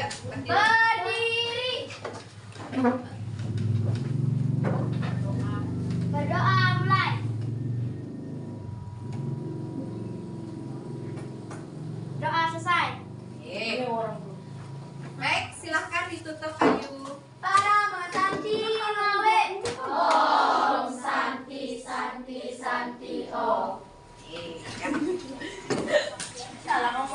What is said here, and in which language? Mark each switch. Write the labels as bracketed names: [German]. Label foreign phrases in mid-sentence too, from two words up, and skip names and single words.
[Indonesian] Berdiri. Berdoa mulai. Doa selesai. Baik, silahkan ditutup Ayu. [Sanskrit] Para Santi Mawe. Om Santi Santi Santi Om. [Indonesian] Ya.